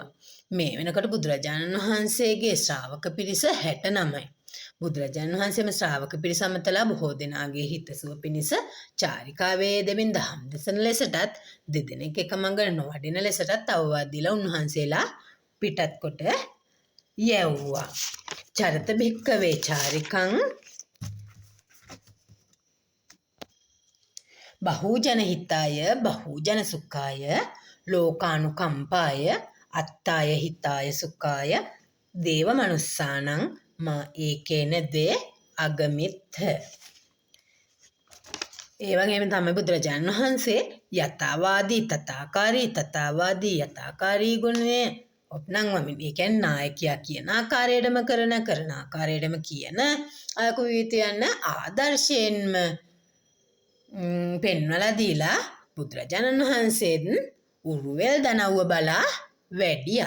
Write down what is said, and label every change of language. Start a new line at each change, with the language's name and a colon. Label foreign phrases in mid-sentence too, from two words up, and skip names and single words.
Sinhala: මේ වෙනකොට බුදුරජාණන් වහන්සේගේ ශ්‍රාවක පිරිස 69යි. බුදුරජාණන් වහන්සේම ශ්‍රාවක පිරිස අමතලා බොහෝ දෙනාගේ හිතසුව පිණිස චාරිකාවේ දෙමින් දහම් දෙසන ලෙසටත් දෙදෙනෙක් එක මඟ නොවඩින ලෙසටත් අවවාද දීලා උන්වහන්සේලා පිටත් කොට යැව්වා.
Pali: චරත භික්කවේ චාරිකං බහූජන හිතාය බහූජන සුඛාය ලෝකානුකම්පාය අත්තාය හිතාය සුඛාය දේව මනුස්සානං මා ඒකේන දේ අගමිත්ත.
Sinhala: ඒ වගේම තමයි බුදුරජාණන් වහන්සේ
Pali: යථාවාදී තථාකාරී තථාවාදී යථාකාරී
Sinhala: ගුණය ඔප්නංවමින්, ඒ කියන්නේ නායකයා කියන ආකාරයටම කරන ආකාරයටම කියන අයකු විවිතයන් ආදර්ශයෙන්ම පෙන්වලා දීලා බුදුරජාණන් වහන්සේත් උරුවෙල් දනව්ව බලා වැඩියා.